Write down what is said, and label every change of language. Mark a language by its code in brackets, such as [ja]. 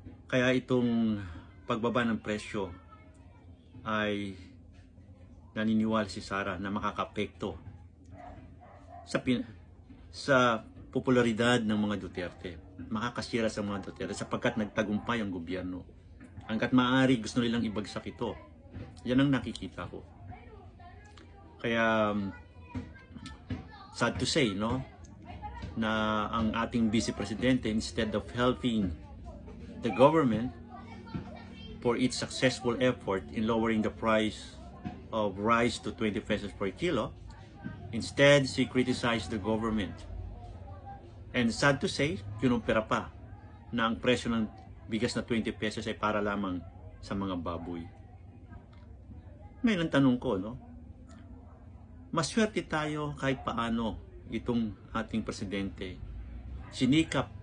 [tl] Kaya itong pagbaba ng presyo ay naniniwala si Sara na makakapekto sa popularidad ng mga Duterte. Makakasira sa mga Duterte sapagkat nagtagumpay ang gobyerno. Hanggat maaari gusto nilang ibagsak ito. Yan ang nakikita ko. Kaya [en] sad to say, [tl] no, na ang ating Vice Presidente, [en] instead of helping the government for its successful effort in lowering the price of rice to 20 pesos per kilo, instead she criticized the government. And sad to say, [tl] kinumpira pa na ang presyo ng bigas na 20 pesos ay para lamang sa mga baboy. Ngayon ang tanong ko, no, maswerte tayo kahit paano itong ating presidente sinikap